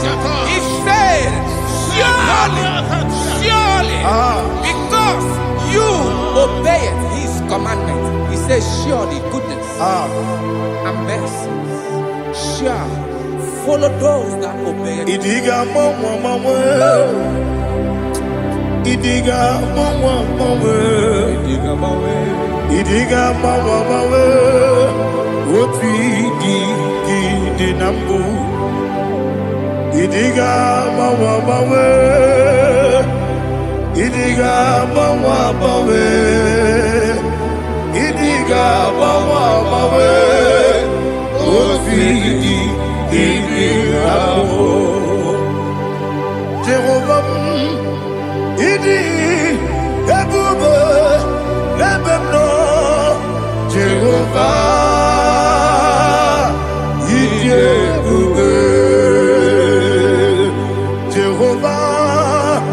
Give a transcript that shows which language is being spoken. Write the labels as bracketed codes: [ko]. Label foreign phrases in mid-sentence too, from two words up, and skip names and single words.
[en] He said, surely, because you obeyed His commandment. He says, surely goodness and mercy shall follow those that obey Him. [ig] Idiga mawe, oti di nambu. Idiga mawe, idiga mawe, idiga mawe, oti di nambu. Jehovah. Idi ebube ebemno Jehovah. Idi ebube Jehovah.